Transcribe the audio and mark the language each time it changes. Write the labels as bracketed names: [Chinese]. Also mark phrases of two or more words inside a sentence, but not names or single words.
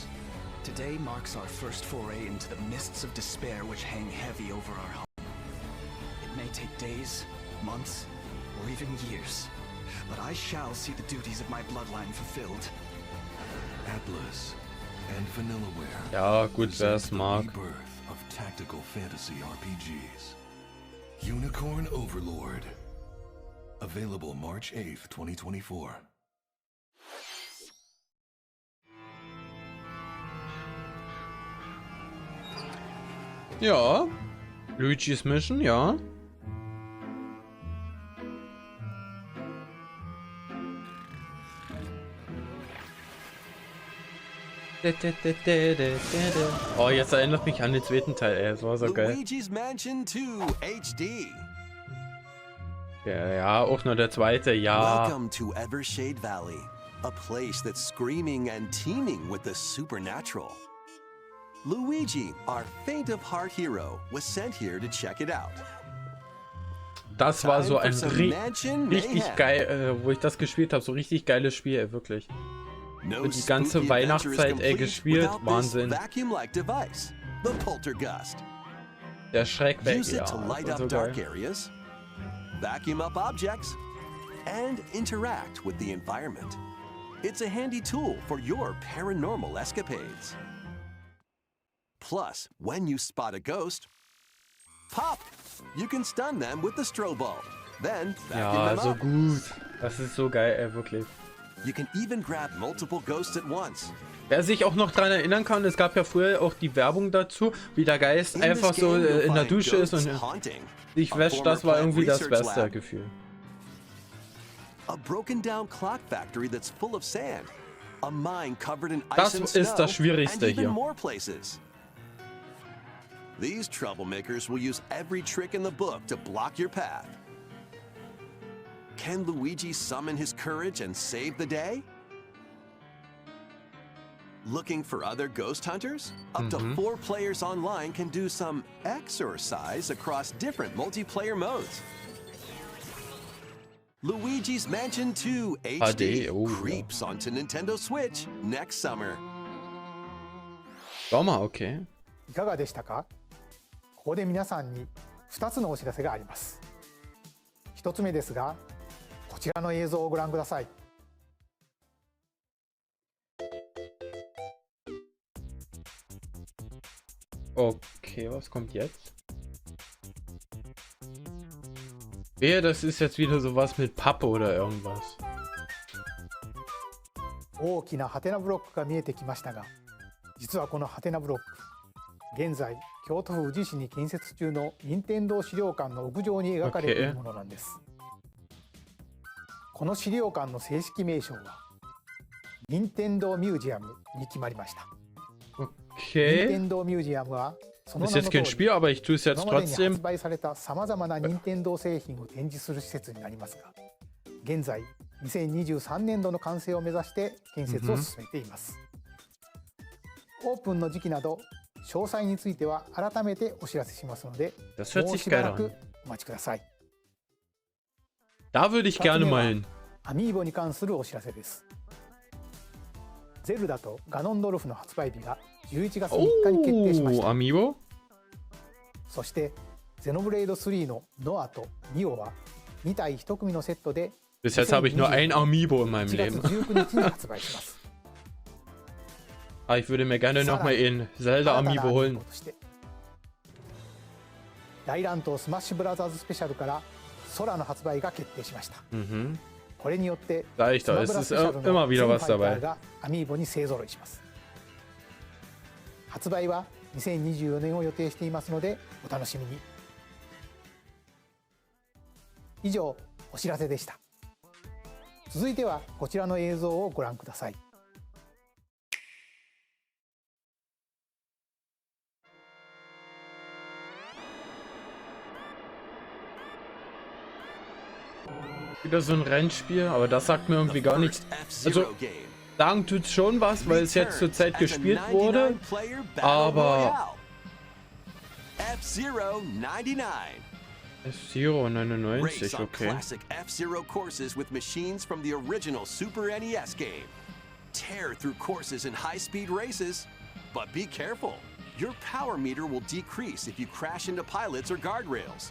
[English] Today marks our first foray into the mists of despair which hang heavy over our home. It may take days, months, or even years, but I shall see the duties of my bloodline fulfilled. Atlas and Vanillaware. [German] Ja, gut, wer es [English] present the [German] mag. [English] rebirth of tactical fantasy RPGs. Unicorn Overlord. Available March 8th, 2024. [German] Ja. Luigi's Mission, ja. Oh, jetzt erinnert mich an den zweiten Teil, ey. Das war so geil. Luigi's Mansion 2 HD. Ja, auch nur der zweite, ja. [English] Welcome to Evershade Valley, a place that's screaming and teeming with the supernatural. Luigi, our faint of heart hero, was sent here to check it out. [German] Das war so ein [English] Time for some mansion [German] richtig [English] mayhem. [German] geil, wo ich das gespielt habe. So richtig geiles Spiel, ey, wirklich. [English] No [German] Und die ganze [English] spooky adventure is [German] Weihnachtszeit, ey, [English] complete [German] gespielt. [English] without this [German] Wahnsinn. [English] vacuum-like device, the Poltergust. [German] Der Schreck weg, [English] Use [German] ja. [English] it to light [German] Das war [English] up [German] so [English] dark [German] geil. [English] areas, vacuum up objects, and interact with the environment. It's a handy tool for your paranormal escapades. Plus, when you spot a ghost, pop! You can stun them with the strobe bulb. Then vacuum [German] Ja, [English] them [German] so [English] up. [German] gut. Das ist so geil, ey, wirklich. [English] You can even grab multiple ghosts at once. [German] Wer sich auch noch dran erinnern kann, es gab ja früher auch die Werbung dazu, wie der Geist [English] In [German] einfach [English] this [German] so [English] game, you'll [German] in der [English] find [German] Dusche ist [English] ghosts [German] und [English] haunting, [German] sich [English] a [German] wäscht. [English] former [German] Das war [English] plant [German] irgendwie das [English] research [German] beste [English] lab, [German] Gefühl. [English] a broken down clock factory that's full of sand, a mine covered in [German] Das [English] ice and [German] ist das [English] snow, [German] Schwierigste [English] and even [German] hier. [English] more places. These troublemakers will use every trick in the book to block your path. Can Luigi summon his courage and save the day? Looking for other ghost hunters? Up to 4 players online can do some exercise across different multiplayer modes. Luigi's Mansion 2 HD [German] oh, ja. [English] creeps onto Nintendo Switch next summer. [German] Sommer, okay. [Japanese] いかがでしたか？ここで皆さんに2つのお知らせがあります。1つ目ですが、こちらの映像をご覧ください。 [German] Okay, was kommt jetzt? Wehe, das ist jetzt wieder sowas mit Pappe oder irgendwas. [Japanese] 大きなハテナブロックが見えてきましたが、実はこのハテナブロック、現在京都府宇治市に建設中の任天堂資料館の屋上に描かれているものなんです。この資料館の正式名称は任天堂ミュージアムに決まりました。任 [German] Okay. [Japanese] 天堂ミュージアムはその [German] Ist [Japanese] 名 [German] jetzt [Japanese] の通 [German] kein [Japanese] り、 [German] Spiel, aber ich tue es [Japanese] 今 [German] jetzt [Japanese] までに発 [German] trotzdem. [Japanese] 売されたさまざまな任天堂製品を展示する施設になりますが、現在2023年度の完成を目指して建設を進めています。オープンの時期など詳細については改めてお知らせしますので、 [German] Das hört [Japanese] もう [German] sich [Japanese] しば [German] geil [Japanese] らく [German] an. [Japanese] お待ちください。 [German] Da würde ich gerne mal hin. [Japanese] アミーボに関するお知らせです。ゼルダとガノンドルフの発売日が11月3日に決定しまし [German] Oh, [Japanese] た。 [German] Amiibo? [Japanese] そしてゼノブレイド3のノアとニオは2体1組のセットで [German] Bis jetzt habe ich nur ein Amiibo in meinem [Japanese] 1月 [German] Leben. [Japanese] 19日に発売します。 [German] Ah, ich würde mir gerne nochmal in Zelda [Japanese] 新たな [German] Amiibo [Japanese] アミー [German] holen. [Japanese] ボとして大乱闘スマッシュブラザーズスペシャルから空の発売が決定しました。 Mhm. これによって [German] Sag ich [Japanese] スマ [German] doch, [Japanese] ブ [German] es [Japanese] ラ [German] ist [Japanese] スペシャル [German] immer [Japanese] の [German] wieder [Japanese] 全 [German] was [Japanese] ファイタ [German] dabei. [Japanese] ーがアミーボに勢ぞろいします。発売は2024年を予定していますのでお楽しみに。以上お知らせでした。続いてはこちらの映像をご覧ください。 [German] Wieder so ein Rennspiel, aber das sagt mir irgendwie gar nichts. Also, [English] F-Zero game. [German] sagen tut's schon was, weil es jetzt zur Zeit gespielt wurde, aber [English] F-Zero 99. F-Zero Race [German] 99, [English] on [German] okay. [English] classic F-Zero courses with machines from the original Super NES game. Tear through courses in high-speed races, but be careful. Your power meter will decrease if you crash into pilots or guardrails.